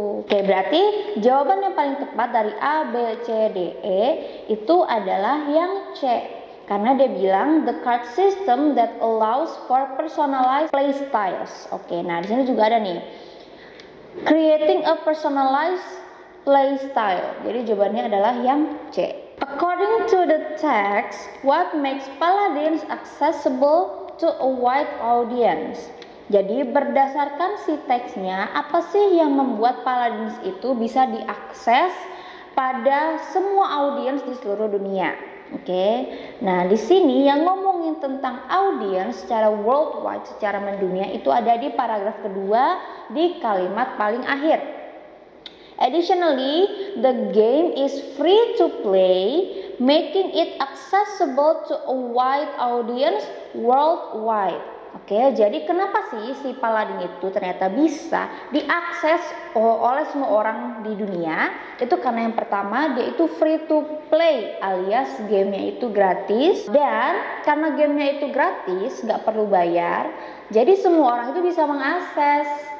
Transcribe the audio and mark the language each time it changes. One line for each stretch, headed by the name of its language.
Indonesian: Oke, berarti jawaban yang paling tepat dari A, B, C, D, E itu adalah yang C. Karena dia bilang
English: the card system that allows for personalized playstyles.
Indonesian: Oke, nah di sini juga ada nih.
English: Creating a personalized playstyle.
Indonesian: Jadi jawabannya adalah yang C.
English: According to the text, what makes Paladins accessible to a wide audience?
Indonesian: Jadi berdasarkan si teksnya, apa sih yang membuat Paladins itu bisa diakses pada semua audiens di seluruh dunia? Oke. Nah, di sini yang ngomongin ngomongin tentang audience secara worldwide, secara mendunia, itu ada di paragraf kedua di kalimat paling akhir.
English: Additionally, the game is free to play, making it accessible to a wide audience worldwide.
Indonesian: Oke, jadi kenapa sih si Paladin itu ternyata bisa diakses oleh semua orang di dunia? Itu karena yang pertama, dia itu free to play, alias gamenya itu gratis. Dan karena gamenya itu gratis, nggak perlu bayar, jadi semua orang itu bisa mengakses.